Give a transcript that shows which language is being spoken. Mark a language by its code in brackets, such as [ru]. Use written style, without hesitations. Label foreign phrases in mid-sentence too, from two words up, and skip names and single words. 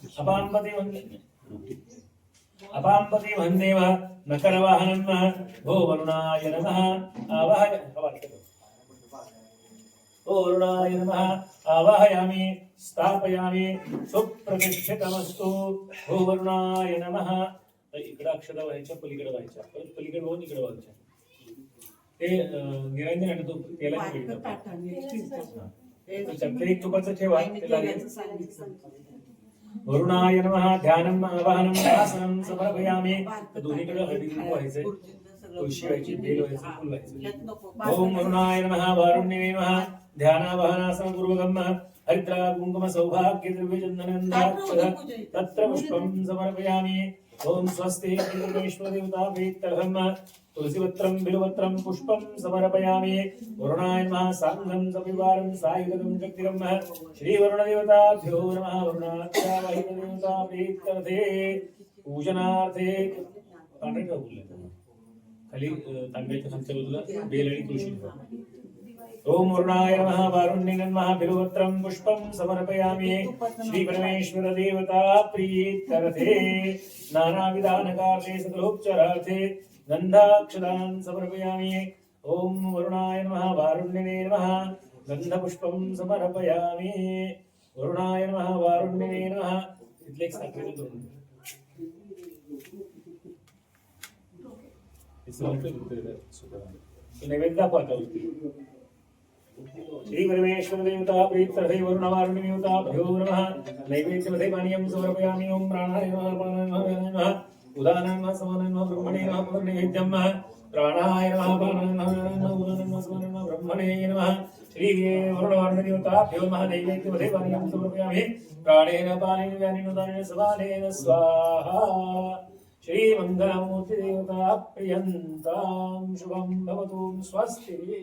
[sa] अपाम्पति वन्देव नकरवाहनं भो वरुणाय नमः आवाहय ओ वरुणाय नमः आवाहयामि स्थापयामि सुप्रतिष्ठितमस्तु भो वरुणाय नमः [mr] इकडे अक्षता व्हायच्या पलीकडे व्हायच्या परत पलीकडे होऊन इकडे व्हायच्या ते निरंजन आणि तो तेला एक तुपाचं ठेवा [sa] वरुणाय नमः ध्यानम् आवाहनम् आसनं समर्पयामि [mr] दोन्हीकडे हळदी कुंकू व्हायचंय तुळशी व्हायची बेल व्हायचं फुल व्हायचं [sa] ओम वरुणाय नमः वारुण्ये नमः ध्यानावाहनासनं पूर्वकम् हरिद्रा कुंकुम सौभाग्य द्रव्य चंदनंदाक्षत तत्र पुष्पं समर्पयामि ओम स्वस्ति परमेश्वर देवता प्रीत्यर्थं तुलसीपत्रं बिल्वपत्रं पुष्पं समर्पयामि वरुणाय नमः सांगं सविवारं सायुगं शक्तिरं श्री वरुणदेवताभ्यो नमः वरुणाख्यावाहितदेवता प्रीत्यर्थे पूजनार्थे [mr] पांढरे का बोलले खाली तांब्याच्या खालच्या बाजूला बेल आणि तुळशी [sa] ओम वरुणाय नमः वारुण्ये नमः बिल्वपत्रं पुष्पं समर्पयामि श्री परमेश्वर देवता प्रीत्यर्थे नानाविधानकार्ये सकलोपचारार्थे गंधाक्षतान् समर्पयामि ओम वरुणाय नमः वारुण्ये नमः गंधपुष्पं समर्पयामि वरुणाय नमः वारुण्ये नमः [mr] इथले एक साखरेचं दोन नैवेद्य दाखवा [sa] श्री परमेश्वर देवता प्रीत्यर्थे वरुणवारुण्य देवताभ्यो नमः नैवेद्यमध्ये पानीयं समर्पयामि ओम प्राणाय नमः प्राणाय नमः उदानाय नमः समानाय नमः ब्रह्मणे नमः पुनर्नैवेद्यं प्राणाय नमः प्राणाय नमः उदानाय नमः समानाय नमः ब्रह्मणे नमः श्री वरुणवारुण्य देवताभ्यो नमः नैवेद्यमध्ये पानीयं समर्पयामि प्राणेन पानेन व्यानेन उदानेन समानेन स्वाहा श्री मंगलमूर्ति देवता प्रियंतां शुभं भवतु स्वस्ति